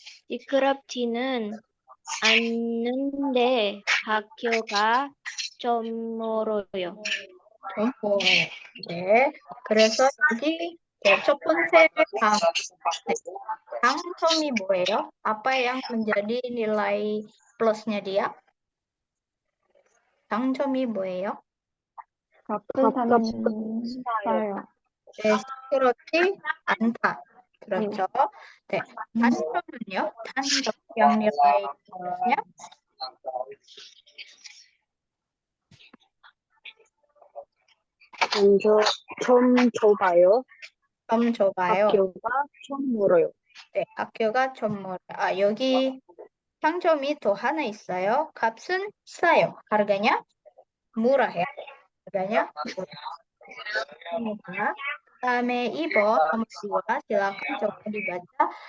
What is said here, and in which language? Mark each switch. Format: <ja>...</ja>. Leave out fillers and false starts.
<ko>시끄럽지는 않는데 학교가 좀 멀어요. 네. 그래서 여기 첫 번째 장점이 뭐예요?</ko> <id>Apa yang menjadi nilai plusnya dia?</id> <ko>장점이 뭐예요? 값은 싸요. 네, 시끄럽지 않다. 그렇죠. 네. 단점은요?</ko> <id>단점 yang nilai plusnya?</id> <ko>좀 좁아요. 좀 좁아요. 학교가 좀 멀어요. 네, 학교가 좀 멀어요. 여기 장점이 또 하나 있어요. 값은 싸요.</ko> <id>harganya murah ya. harganya murah.</id> <ko>그다음에 2번</ko> <id>nomor 2 silakan coba dibaca.</id>